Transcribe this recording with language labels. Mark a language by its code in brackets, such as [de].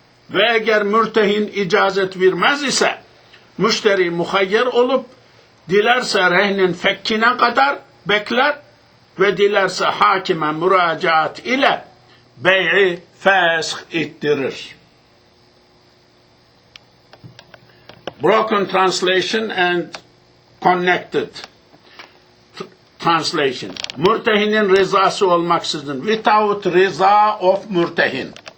[tr] Ve eğer mürtehin icazet vermez ise müşteri muhayyer olup dilerse rehnin fekkine kadar bekler ve dilerse hakime müracaat ile bey'i fesh ettirir. [en] Broken translation and connected translation. [tr] Mürtehinin rızası olmaksızın, [en] without rıza of mürtehin.